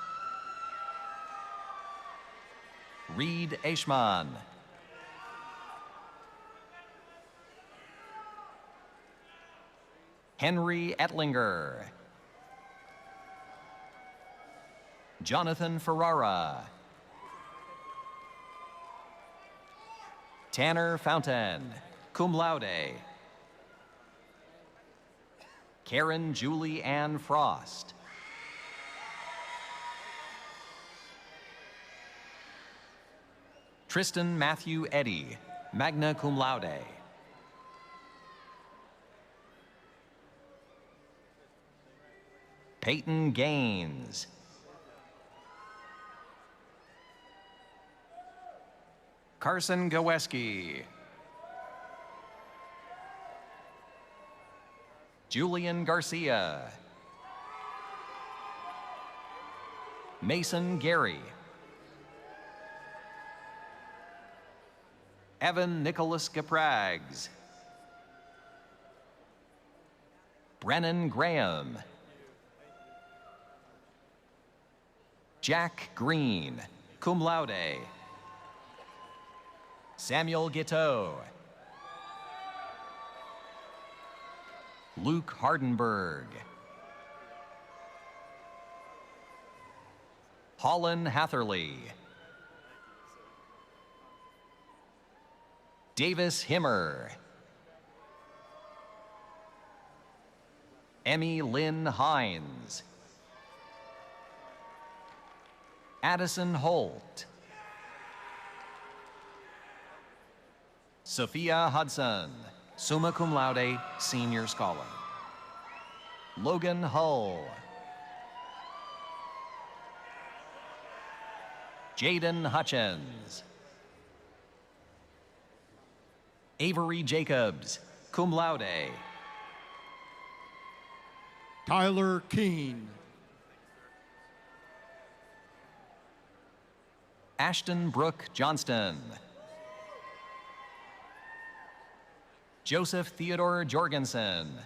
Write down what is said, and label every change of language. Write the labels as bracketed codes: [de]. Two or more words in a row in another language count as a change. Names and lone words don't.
[en] Reed Ashman. Henry Ettlinger. Jonathan Ferrara. Tanner Fountain, [la] cum laude. [en] Karen Julie Ann Frost. Tristan Matthew Eddy, [la] magna cum laude. [en] Peyton Gaines. Carson Goweski. Julian Garcia. Mason Gary. Evan Nicholas Gaprags. Brennan Graham. Jack Green, [la] cum laude. [en] Samuel Giteau. Luke Hardenberg. Holland Hatherley. Davis Himmer. Emmy Lynn Hines. Addison Holt. Sophia Hudson, [la] summa cum laude, [en] senior scholar. Logan Hull. Jaden Hutchins. Avery Jacobs, [la] cum laude. [en] Tyler Keene. Ashton Brooke Johnston. Joseph Theodore Jorgensen.